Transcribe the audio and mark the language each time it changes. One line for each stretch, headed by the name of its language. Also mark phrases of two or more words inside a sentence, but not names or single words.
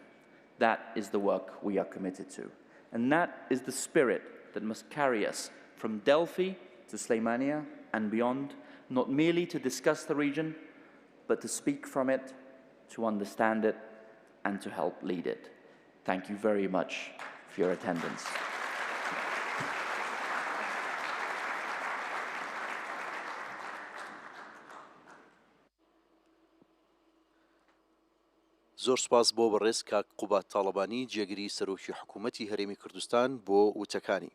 English: That is the work we are committed to. And that is the spirit that must carry us from Dēڵfī to Slēmania and beyond, not merely to discuss the region, but to speak from it, to understand it, and to help lead it. Thank you very much for your attendance.
Central Kurdish: زۆر سپاس بۆ بەڕێز کاک قوبات تاڵەبانی جێگیری سەرۆکی حکوومەتی هەرێمی کوردستان بۆ وتەکانی.